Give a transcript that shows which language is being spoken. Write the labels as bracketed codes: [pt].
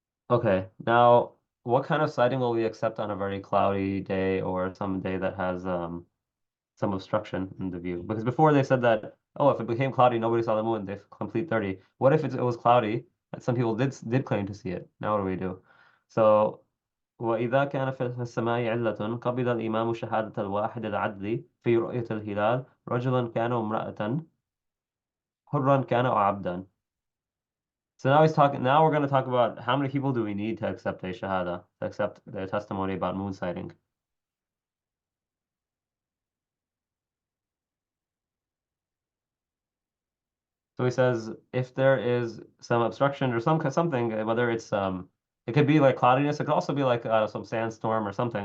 [en] Okay, now what kind of sighting will we accept on a very cloudy day or some day that has some obstruction in the view? Because before they said that, oh, if it became cloudy, nobody saw the moon, they complete 30. What if it was cloudy and some people did claim to see it? Now what do we do? So [ar] وإذا كان في السماء علة قبل الإمام شهادة الواحد العدل في رؤية الهلال رجلا كان امرأة حرا كان أو عبدا. [en] So now he's talking. Now we're going to talk about how many people do we need to accept a shahada, to accept the testimony about moon sighting. So he says if there is some obstruction or something, whether it's it could be like cloudiness, it could also be like some sandstorm or something.